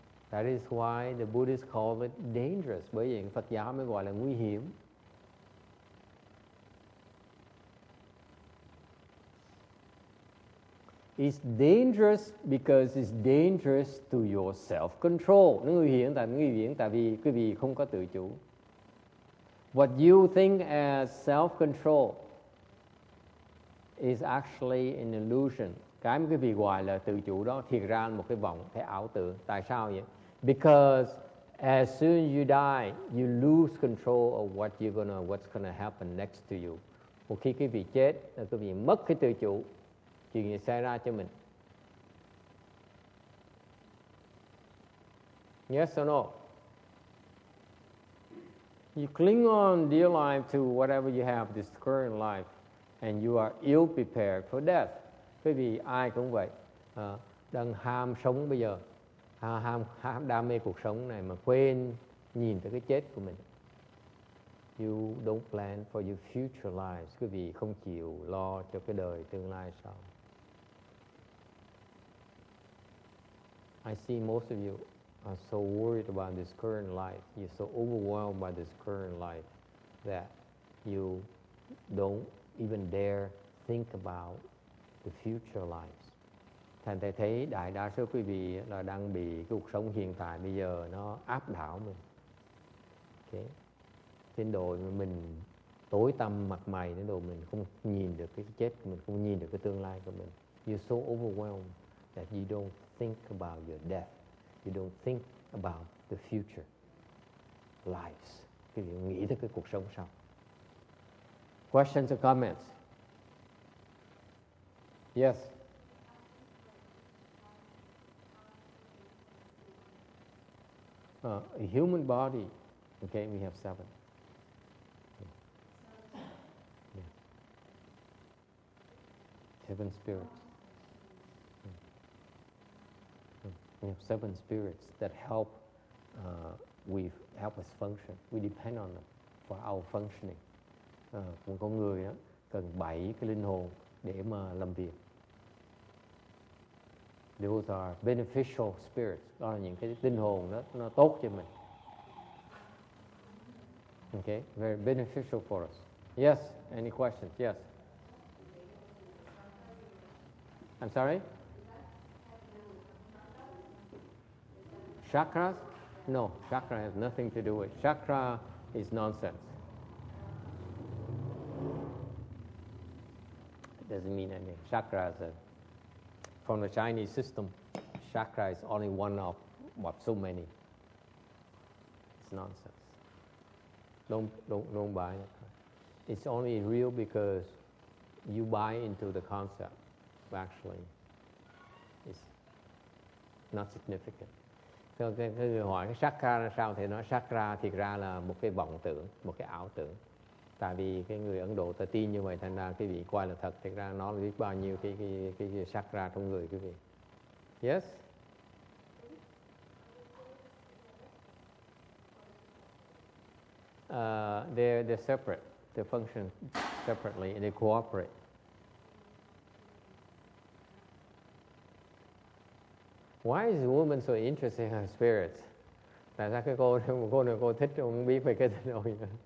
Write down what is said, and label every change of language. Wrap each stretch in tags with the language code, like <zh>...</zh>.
<en>That is why the Buddhists call it dangerous.</en> <vi>Bởi vì Phật giáo mới gọi là nguy hiểm.</vi> <en>It's dangerous because it's dangerous to your self-control.</en> <vi>Nó nguy hiểm tại vì quý vị không có tự chủ.</vi> <en>What you think as self-control is actually an illusion.</en> <vi>Cái mà quý vị gọi là tự chủ đó thiệt ra một cái vọng, cái ảo tưởng. Tại sao vậy?</vi> <en>Because as soon as you die, you lose control of what's gonna happen next to you.</en> <vi>Một khi quý vị chết, quý vị mất cái tự chủ, chuyện gì xảy ra cho mình?</vi> <en>Yes or no? You cling on dear life to whatever you have, this current life, and you are ill prepared for death.</en> <vi>Bởi vì ai cũng vậy, đang ham sống bây giờ, ham đam mê cuộc sống này mà quên nhìn tới cái chết của mình.</vi> <en>You don't plan for your future lives.</en> <vi>Quý vị không chịu lo cho cái đời tương lai sau.</vi> <en>I see most of you are so worried about this current life. You're so overwhelmed by this current life that you don't even dare think about the future lives.</en> <vi>Thành thầy thấy đại đa số quý vị là đang bị cái cuộc sống hiện tại bây giờ nó áp đảo mình. Okay. Đến độ mình tối tăm mặt mày, đến độ mình không nhìn được cái chết của mình, không nhìn được cái tương lai của mình.</vi> <en>You're so overwhelmed that you don't think about your death. You don't think about the future lives.</en> <vi>Quý vị nghĩ tới cái cuộc sống sau.</vi> <en>Questions or comments? Yes. A human body. Okay, we have 7. Yeah. 7 spirits. We have 7 spirits that help us function. We depend on them for our functioning.</en> <vi>Một con người đó cần 7 cái linh hồn để mà làm việc.</vi> <en>Those are beneficial spirits.</en> <vi>Đó là những cái linh hồn đó nó tốt cho mình.</vi> <en>Okay, very beneficial for us. Yes, any questions? Yes. I'm sorry? Chakras? No, chakra has nothing to do with it. Chakra is nonsense. It doesn't mean anything. Chakra is from the Chinese system, chakra is only one of so many. It's nonsense. Don't buy it. It's only real because you buy into the concept. But actually, it's not significant.</en> <vi>Cái người hỏi cái chakra là sao thì nói chakra thiệt ra là một cái vọng tưởng, một cái ảo tưởng. Tại vì cái người Ấn Độ ta tin như vậy, thành ra cái vị coi là thật, thiệt ra nó là biết bao nhiêu cái chakra trong người quý vị.</vi> <en>Yes? They're separate. They function separately and they cooperate. Why is the woman so interested in her spirits?</en> <vi>Tại sao cái cô này cô thích không biết về cái tình hồi.</vi>